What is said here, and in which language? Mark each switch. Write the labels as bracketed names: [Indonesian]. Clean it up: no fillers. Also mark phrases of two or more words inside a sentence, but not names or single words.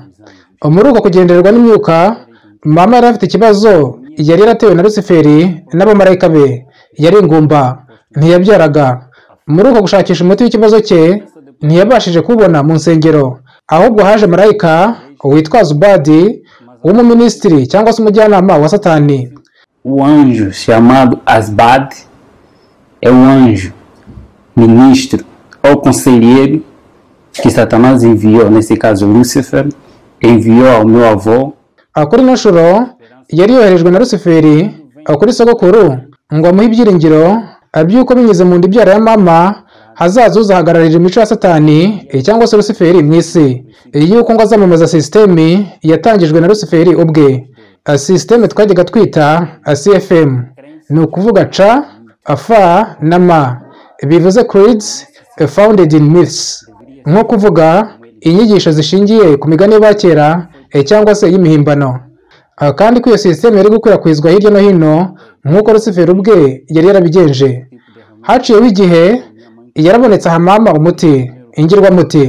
[Kinyarwanda] Muri uko kugendererwa n'imyuka, mama yari afite ikibazo, yari yaratewe na Luciferi n'abamarayika be, yari ingumba, ntiyabyaraga. Muri uko gushakisha umuti w'ikibazo cye, ntiyabashije kubona mu nsengero, ahubwo haje marayika witwa Zubadi w'umuminisitiri cyangwa se umujyanama wa Satani. [Portuguese] O anjo chamado Asbad é o anjo ministro ou conselheiro que Satanás enviou, nesse caso Lúcifer, enviou ao meu avô. [Kinyarwanda] Kuri ino nshuro yari yoherejwe na Luciferi kuri sogokuru ngo amuhe ibyiringiro by'uko binyuze mu nda ibyara ya mama hazaza uzahagararira imico ya Satani cyangwa se Luciferi mu isi, y'uko ngo azamamaza sisiteme yatangijwe na Luciferi ubwe, sisiteme twajyaga twita CFM, ni ukuvuga ca, fa na ma, bivuze [English] creeds founded in myths, [Kinyarwanda] nko kuvuga inyigisho zishingiye ku migani y'abakera cyangwa se y'imihimbano. Kandi ko iyo sisiteme yari gukwirakwizwa hirya no hino nk'uko Luciferi ubwe yari yarabigenje. Haciyeho igihe yarabonetse aha mama umuti, ingirwamuti.